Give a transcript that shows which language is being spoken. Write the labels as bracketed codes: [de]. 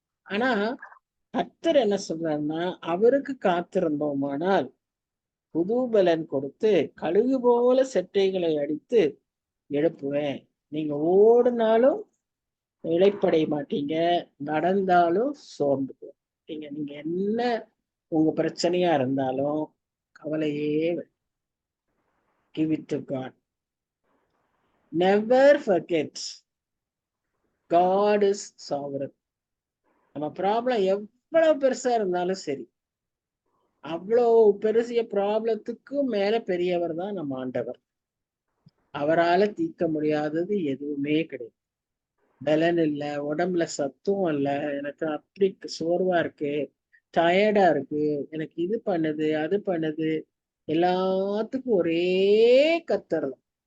[ta] ஆனா கர்த்தர் என்ன சொல்றாருன்னா, அவருக்கு காத்திருந்தோமானால் புது பலன் கொடுத்து கழுகு போல செட்டைகளை அடித்து எழுப்புவேன். நீங்க ஓடினாலும் இளைப்படைய மாட்டீங்க, நடந்தாலும் சோர்ந்து போட்டீங்க. நீங்க என்ன உங்க பிரச்சனையா இருந்தாலும் கவலையே [en] give it to God. Never forget God is sovereign. [ta] நம்ம ப்ராப்ளம் எவ்வளவு பெருசா இருந்தாலும் சரி, அவ்வளவு பெருசிய ப்ராப்ளத்துக்கும் மேல பெரியவர் தான் நம்ம ஆண்டவர். அவரால தீர்க்க முடியாதது எதுவுமே கிடையாது. பலன் இல்ல, உடம்புல சத்தும் இல்ல, எனக்கு அப்படி சோர்வா இருக்கு, டயர்டா இருக்கு, எனக்கு இது பண்ணுது அது பண்ணுது, எல்லாத்துக்கும் ஒரே கர்த்தர் தான்.